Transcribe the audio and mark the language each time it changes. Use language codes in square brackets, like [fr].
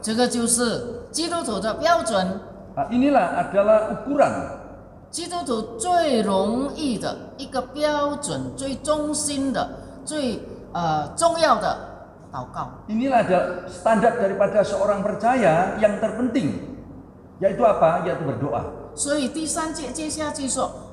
[zh] 这个就是基督徒的标准， [id] Nah, inilah adalah ukuran [zh] 基督徒最容易的一个标准，最忠心的，最重要的祷告。 [id] inilah ada standar daripada seorang percaya yang terpenting, yaitu apa? Yaitu berdoa. [zh] 所以第3节接下去说，